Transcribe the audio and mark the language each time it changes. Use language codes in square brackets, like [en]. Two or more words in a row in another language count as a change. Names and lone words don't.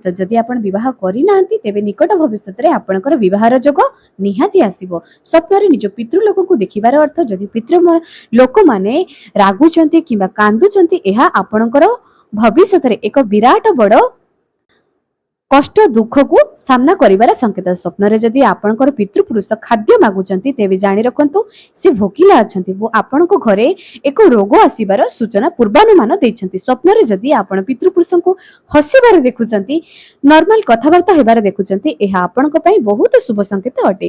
[or] ଯଦି ଆପଣ ବିବାହ କରିନାହାନ୍ତି, ତେବେ ନିକଟ ଭବିଷ୍ୟତରେ ଆପଣଙ୍କର ବିବାହର ଯୋଗ ନିହାତି ଆସିବ। ସ୍ୱପ୍ନରେ ନିଜ ପିତୃ ଲୋକଙ୍କୁ ଦେଖିବାର ଅର୍ଥ ଯଦି ପିତୃ ଲୋକମାନେ ରାଗୁଛନ୍ତି କିମ୍ବା କାନ୍ଦୁଛନ୍ତି, ଏହା ଆପଣଙ୍କର ଭବିଷ୍ୟତରେ ଏକ ବିରାଟ ବଡ କଷ୍ଟ ଦୁଃଖ କୁ ସାମ୍ନା କରିବାର ସଙ୍କେତ। ସ୍ୱପ୍ନ ରେ ଯଦି ଆପଣଙ୍କର ପିତୃପୁରୁଷ ଖାଦ୍ୟ ମାଗୁଛନ୍ତି ତେବେ ଜାଣି ରଖନ୍ତୁ ସେ ଭୋକିଲା ଅଛନ୍ତି ଓ ଆପଣଙ୍କ ଘରେ ଏକ ରୋଗ ଆସିବାର ସୂଚନା ପୂର୍ବାନୁମାନ ଦେଉଛନ୍ତି। ସ୍ୱପ୍ନ ରେ ଯଦି ଆପଣ ପିତୃପୁରୁଷ କୁ ହସିବାର ଦେଖୁଛନ୍ତି नॉर्मल କଥାବାର୍ତ୍ତା ହେବାର ଦେଖୁଛନ୍ତି ଏହା ଆପଣଙ୍କ ପାଇଁ ବହୁତ ଶୁଭ ସଙ୍କେତ ଅଟେ।